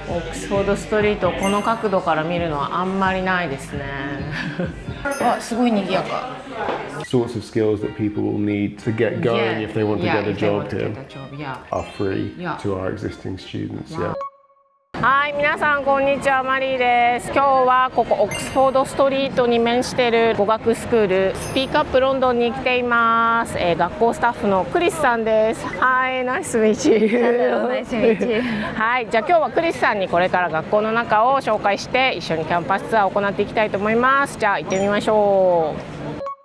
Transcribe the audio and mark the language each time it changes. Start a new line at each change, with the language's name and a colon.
Japanese: オックスフォードストリート、この角度から見るのはあんまりないですね。あ、すごい賑やか。
English: Sorts of skills that people will need to get going if they want to get a job here are free to our existing students. Yeah.
Japanese: はい、皆さんこんにちは、マリーです。今日はここオックスフォードストリートに面している語学スクールスピークアップロンドンに来ています。学校スタッフのクリスさんです。はい、ナイスミーチ
English: Hello, nice to meet you.
Japanese: はい、じゃあ今日はクリスさんにこれから学校の中を紹介して一緒にキャンパスツアーを行っていきたいと思います。じゃあ行ってみましょう。